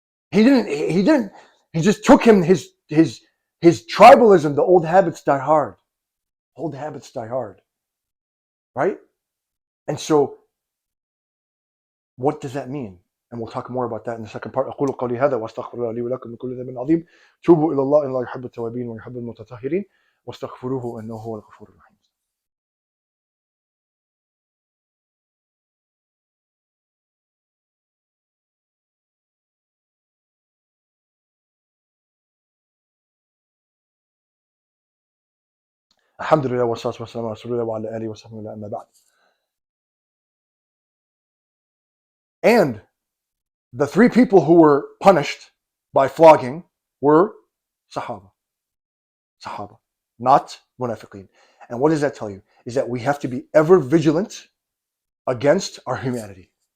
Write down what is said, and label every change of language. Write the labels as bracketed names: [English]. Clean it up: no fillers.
[English] He didn't. He just took him his tribalism. The old habits die hard. Old habits die hard, right? And so, what does that mean? And we'll talk more about that in the second part. [Arabic] أقول قولي هذا وأستغفر الله لي ولكم من كل ذنب عظيم. توبوا إلى الله إن الله يحب التوابين ويحب المتطهرين واستغفروه إنه هو الغفور الرحيم. الحمد لله والصلاة والسلام على رسول الله وعلى آله وصحبه وسلم أما بعد. [English] And the three people who were punished by flogging were Sahaba. Sahaba, not Munafiqeen. And what does that tell you? Is that we have to be ever vigilant against our humanity.